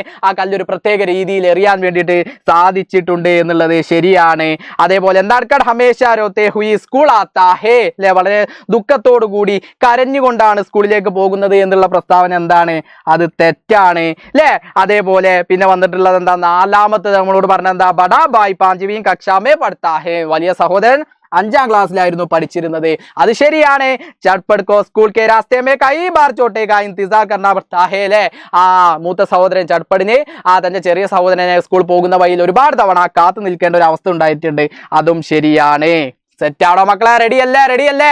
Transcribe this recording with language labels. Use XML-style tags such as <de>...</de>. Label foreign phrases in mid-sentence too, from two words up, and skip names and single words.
<ml>ആ കല്ലൊരു പ്രത്യേക രീതിയിൽ എറിയാൻ വേണ്ടിയിട്ട് സാധിച്ചിട്ടുണ്ട് എന്നുള്ളത് ശരിയാണ്.</ml> <hi>അതേപോലെ नडुक्कट हमेशा रोते हुई स्कूल आता है അല്ലെ.</hi> <ml>വളരെ ദുഃഖത്തോടു കൂടി കരഞ്ഞുകൊണ്ടാണ് സ്കൂളിലേക്ക് പോകുന്നത് എന്നുള്ള പ്രസ്താവന എന്താണ്? അത് തെറ്റാണ് അല്ലേ. അതേപോലെ പിന്നെ വന്നിട്ടുള്ളത് എന്താ? 4ാമത്തെ നമ്മളോട് പറഞ്ഞ എന്താ?</ml> <hi>बड़ा भाई 5वीं कक्षा में पढ़ता है.</hi> <ml>വലിയ സഹോദരൻ 5ാം ക്ലാസ്സിലായിരുന്നു പഠിച്ചിരുന്നത്. അത് ശരിയാണ്.</ml> <hi>चटपट को स्कूल के रास्ते में कई बार छोटे का इंतज़ार करना पड़ता है അല്ലേ.</hi> <ml>മൂത്ത സഹോദരൻ ചട്പടിന് തന്റെ ചെറിയ സഹോദരനെ സ്കൂൾ പോകുന്ന വഴിയിൽ ഒരുപാട് തവണ കാത്തു നിൽക്കേണ്ട ഒരു അവസ്ഥ ഉണ്ടായിട്ടുണ്ട്. അതും ശരിയാണ്. സെറ്റാണോ മക്കളെ? റെഡി അല്ലേ?</ml>